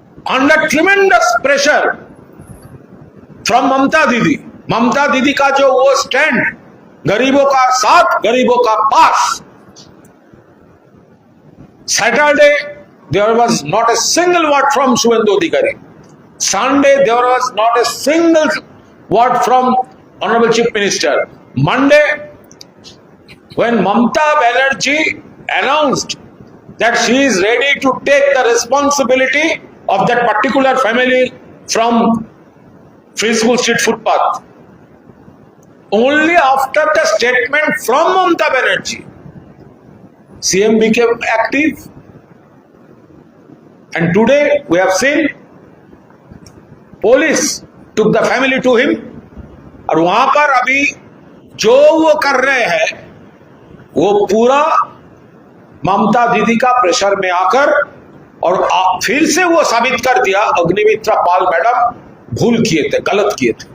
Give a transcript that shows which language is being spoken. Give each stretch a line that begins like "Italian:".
English: under tremendous pressure from
Hindi: ममता दीदी का जो वो स्टैंड, गरीबों का साथ, गरीबों का पास।
English: Saturday there was not a single word from Suvendu Adhikari. Sunday there was not a single word from honourable chief minister. Monday when Mamata Banerjee announced that she is ready to take the responsibility of that particular family from Free School Street footpath, only after the statement from Mamata Banerjee, CM became active. And today we have seen police took the family to him.
Hindi: और वहां पर अभी जो वो कर रहे हैं वो पूरा ममता दीदी का प्रेशर में आकर, और फिर से वो साबित कर दिया अग्निमित्रा पाल मैडम भूल किए थे, गलत किए थे।